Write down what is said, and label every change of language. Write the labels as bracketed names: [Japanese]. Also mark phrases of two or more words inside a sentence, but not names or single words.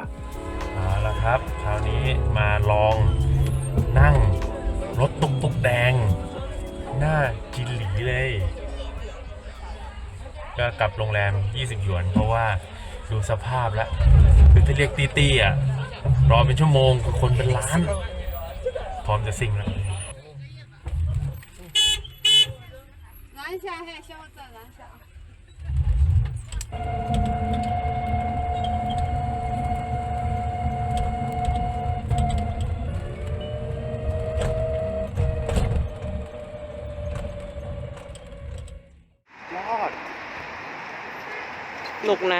[Thai] เอาละครับคราวนี้มาลองนั่งรถตุ๊กๆแดงหน้าจินหลีเลยก็กลับโรงแรม20 หยวนเพราะว่าดูสภาพแล้วคือถ้าเรียกตี้ๆอ่ะรอเป็นชั่วโมงคนเป็นล้านพร้อมจะซิ่งแล้ว [Chinese] 拦一下，嘿，小伙子，拦一下啊！ [Thai] ยอด หนุกนะ